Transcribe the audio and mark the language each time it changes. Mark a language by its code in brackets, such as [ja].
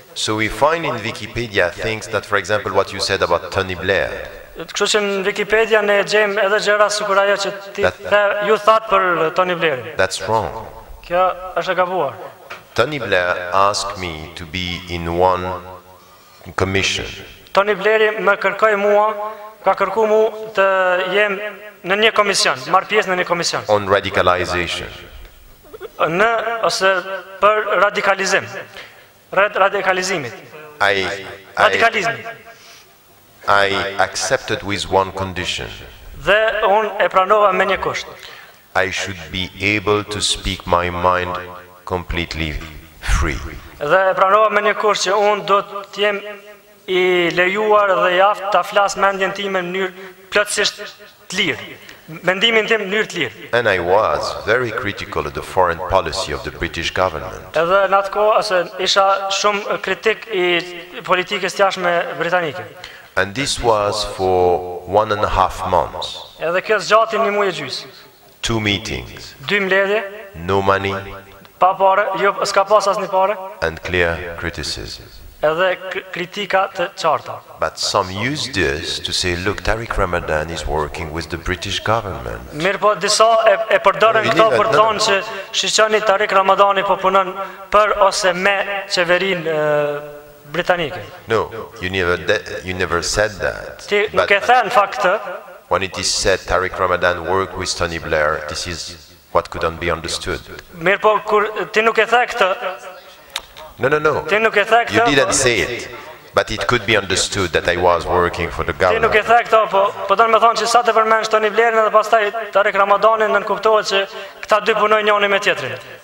[en] So we find in Wikipedia things that, for example, what you said about Tony Blair. [sq] Kështu që në Wikipedia ne gjejmë edhe gjëra sikur ajo që ti ju thatë për Tony Blairin. [en] That's wrong. [sq] Kjo është e gabuar. [en] Tony Blair asked me to be in one commission. [sq] Tony Blairi më kërkoi mua, ka kërku mu të jem në një komision, marr pjesë në një komision. [en] On radicalization. [sq] Ose për radikalizim. Radikalizimit. Radikalizmi. [en] I accepted with one condition. [sq] Dhe unë e pranova me një kusht. [en] I should be able to speak my mind completely free. [sq] Dhe e pranova me një kusht që unë do të jem i lejuar dhe jaft ta flas mendjen time në mënyrë plotësisht të lirë. Mendimin tim në mënyrë të lirë. [en] And I was very critical of the foreign policy of the British government. [sq] Edhe në atë kohë isha shumë kritik i politikës jashtme britanike. [en] And this was for 1.5 months. [sq] Edhe kjo zgjati një muaj e gjys. [en] 2 meetings. [sq] 2 mbledhje. [en] No money. [sq] Pa parë, jo s'ka pas asnjë parë. [en] And clear criticism. [sq] Edhe kritika të qarta. [en] But some use this to say, look, Tariq Ramadan is working with the British government. [sq] Mirë po, disa e përdorën këto për të thonë që shiqoni Tariq Ramadani po punon për ose me qeverinë britanike. [en] No, you never said that. [sq] Ti nuk e the në fakt këtë. [en] When it is said Tariq Ramadan worked with Tony Blair, this is what couldn't be understood. [sq] Mirë po, kur ti nuk e the këtë. [en] No. You didn't say it, but it could be understood that I was working for the government. [sq] Ti nuk e the këto, po do të më thonë që sa të përmendsh Tony Blairin dhe pastaj Tariq Ramadanin, nën kuptohet që këta dy punojnë njëri me tjetrin.